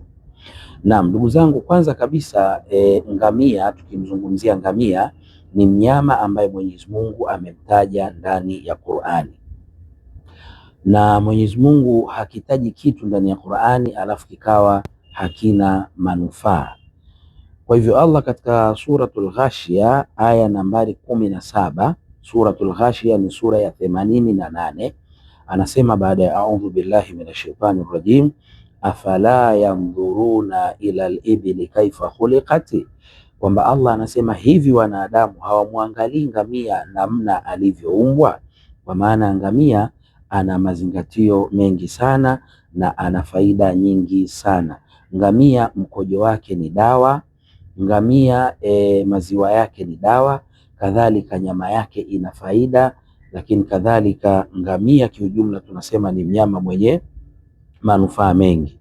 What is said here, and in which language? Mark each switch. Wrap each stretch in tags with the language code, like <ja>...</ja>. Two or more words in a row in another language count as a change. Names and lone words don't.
<sw>Naam, ndugu zangu, kwanza kabisa ngamia, tukimzungumzia ngamia, ni mnyama ambaye Mwenyezi Mungu amemtaja ndani ya Qur'ani, na Mwenyezi Mungu hakitaji kitu ndani ya Qur'ani alafu kikawa hakina manufaa. Kwa hivyo Allah katika suratul Ghashia aya nambari 17, suratul Ghashia ni sura ya 88, anasema baada ya</sw> <ar>أعوذ بالله من الشيطان الرجيم, أفلا ينظرون إلى الإبل كيف خلقت,</ar> <sw>kwamba Allah anasema hivi wanadamu hawamwangalii ngamia namna alivyoumbwa. Kwa maana ngamia ana mazingatio mengi sana na ana faida nyingi sana. Ngamia mkojo wake ni dawa, ngamia maziwa yake ni dawa, kadhalika nyama yake ina faida, lakini kadhalika ngamia kiujumla tunasema ni mnyama mwenye manufaa mengi.</sw>